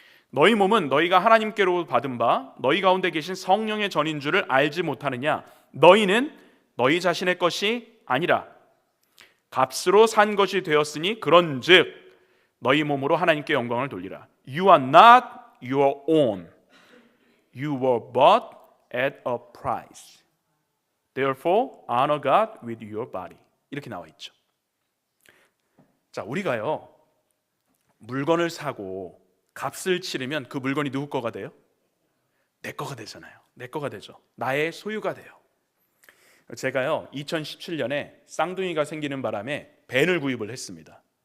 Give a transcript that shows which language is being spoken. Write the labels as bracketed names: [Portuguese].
[Korean] 너희 몸은 너희가 하나님께로 받은 바 너희 가운데 계신 성령의 전인 줄을 알지 못하느냐? 너희는 너희 자신의 것이 아니라 값으로 산 것이 되었으니 그런즉 너희 몸으로 하나님께 영광을 돌리라. [English] You are not your own. You were bought at a price. Therefore, honor God with your body. [Korean] 이렇게 나와 있죠. 자, 우리가요 물건을 사고 값을 치르면 그 물건이 누구 거가 돼요? 내 거가 되잖아요. 내 거가 되죠. 나의 소유가 돼요. 제가요 2017년에 쌍둥이가 생기는 바람에 밴을 구입을 했습니다.